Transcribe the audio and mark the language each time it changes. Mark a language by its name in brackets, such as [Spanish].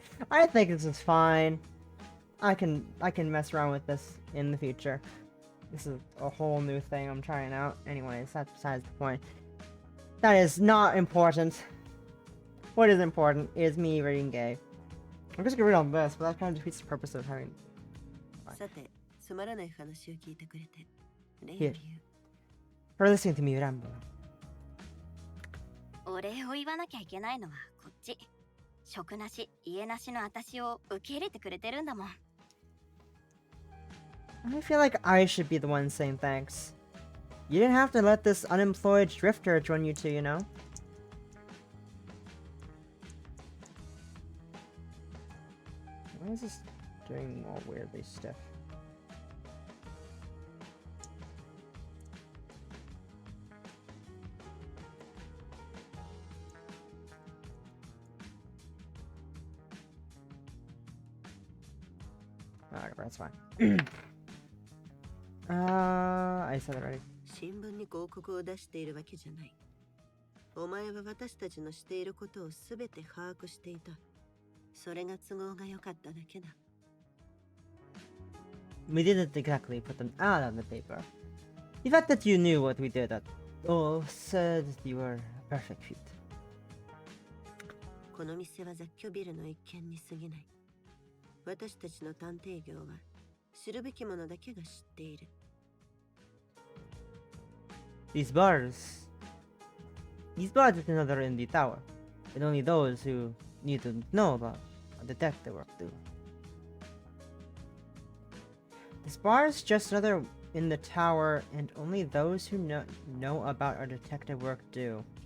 [English] I think this is fine. I can mess around with this in the future. This is a whole new thing I'm trying out. Anyways, that's besides the point. That is not important. What is important is me reading gay. I'm just gonna read on this, but that kind of defeats the purpose of having... [Japanese] さて、つまらない話を聞いてくれて、礼を [English] Here. [Japanese] 言う。 [English] For listening to me ramble. [Japanese] お礼を言わなきゃいけないのはこっち。職なし、家なしの私を受け入れてくれてるんだもん。 [English] I feel like I should be the one saying thanks. You didn't have to let this unemployed drifter join you too, you know? Why is this doing all weirdly stiff? Alright, that's fine. I said it already. [Japanese] 新聞に広告を出しているわけじゃない。お前は私たちのしていることをすべて把握していた。それが都合が良かっただけだ。 [English] We didn't exactly put them out on the paper. The fact that you knew what we did at all said you were a perfect fit. [Japanese] この店は雑居ビルの一軒に過ぎない。私たちの探偵業は知るべきものだけが知っている。 [English] These bars is another in the tower, and only those who need to know about detective work do. This bar is just another in the tower, and only those who know about our detective work do.